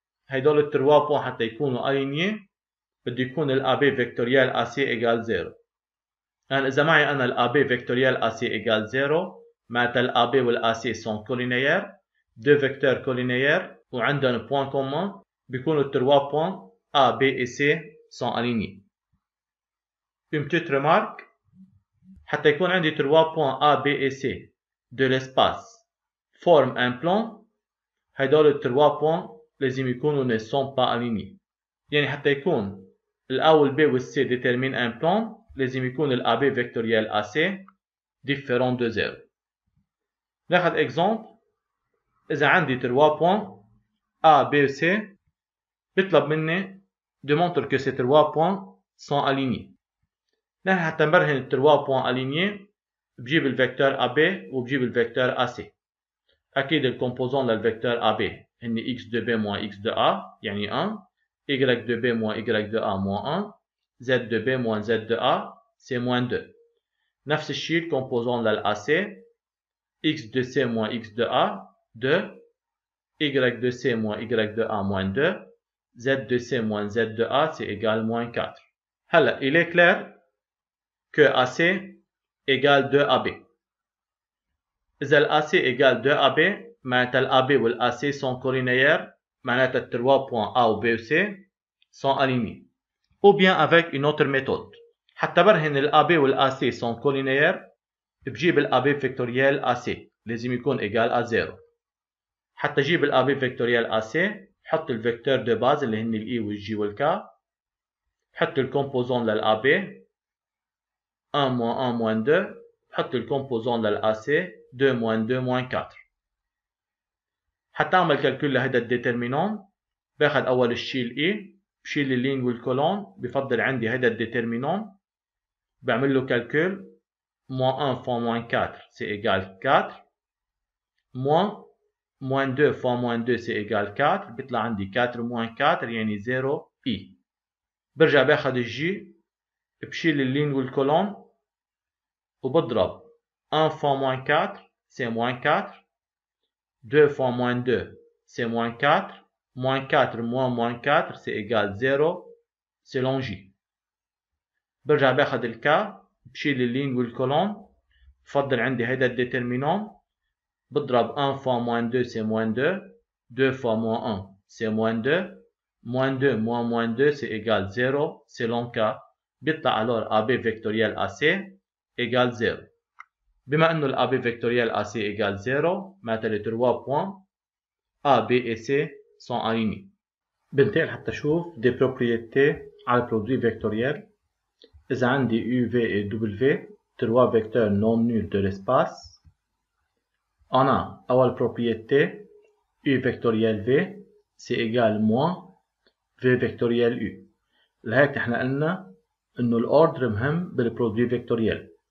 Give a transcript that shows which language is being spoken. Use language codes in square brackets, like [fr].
[ar] هيدول التروا بوان حتى يكونوا ألينيي بده يكون الأبي فيكتوريال AC إيجال 0. يعني إذا معي أنا الأبي فيكتوريال AC إيجال 0 معناتها الأبي والAC سون كولينيير، دو فيكتور كولينيير وعندهم بوان كومون بيكونوا التروا بوان [fr] A, B et C sont alignés. Une petite remarque, [ar] حتى يكون عندي [fr] 3 points A, B et C de l'espace forment un plan، هيدول 3 points [ar] لازم يكونوا [fr] ne sont pas alignés. [ar] يعني حتى يكون ال A وال B وال C [fr] déterminent un plan [ar] لازم يكون ال AB vectoriel AC [fr] différent de 0. [ar] ناخذ exemple. إذا عندي 3 points A, B et C بيطلب مني [fr] de montrer que ces 3 points sont alignés. [ar] نحن حتى نبرهن ال 3 points alignés بجيب الفيكتور AB وبجيب الفيكتور AC. أكيد الكومبوزون للفيكتور [fr] AB هن x de B moins x de A يعني 1، y de B moins y de A moins 1، z de B moins z de A c'est moins 2. [ar] نفس الشيء الكومبوزون للAC [fr] x de C moins x de A 2، y de C moins y de A moins 2، z de C moins z de A c'est égal moins 4. [ar] هلا [fr] il est clair que AC égale 2AB. إذا الAC égale 2AB معناتها الAB والAC sont collinéaires، معناتها 3 points A ou B ou C sont alignés. Ou bien avec une autre méthode. [ar] حتى برهن الAB والAC [fr] sont collinéaires [ar] بجيب الAB فيكتوريال AC لازم يكون [fr] égal à 0. [ar] حتى جيب الAB فيكتوريال AC حط الفيكتور دو باز اللي هن الE والG والK، حط الكومبوزون للAB 1 moins 1 moins 2، حط الكومبوزون للAC 2 moins 2 moins 4. حتى أعمل كالكول لهيدا الديترمينون باخد أول الشيء الإي بشيل اللين والكولون، بفضل عندي هيدا الديترمينون بعمل له كالكول [fr] moins 1 fois moins 4 c'est égal 4 [ar] moins 2 fois moins 2 c'est égal 4 بيطلع عندي [fr] 4 moins 4 [ar] يعني 0 إي. برجع باخد الجي بشيل اللين والكولون وبضرب [fr] 1 fois moins 4 c'est moins 4، 2 fois moins 2 c'est moins 4، moins 4 moins 4 c'est égal 0 selon J. [ar] برجع باخد الكا بشيل اللين والكولون، بفضل عندي هيدا الديترمينون بضرب [fr] 1 fois moins 2 c'est moins 2، 2 fois moins 1 c'est moins 2، moins 2 moins 2 c'est égal 0 selon K. بيطلع alors AB vectoriel AC égale 0. [ar] بما انه [fr] الAB vectoriel AC égale 0 معناتها les 3 points A, B et C sont alignés. [ar] بنتقل حتى اشوف des propriétés على البرودوي فيكتوريال. [fr] إذا عندي U, V et W 3 vecteurs non nuls de l'espace، on a أول propriété U vectoriel V c'est égal moins V vectoriel U. [ar] لهيك احنا قلنا انه الاوردر مهم بالبرودوي فيكتوريال.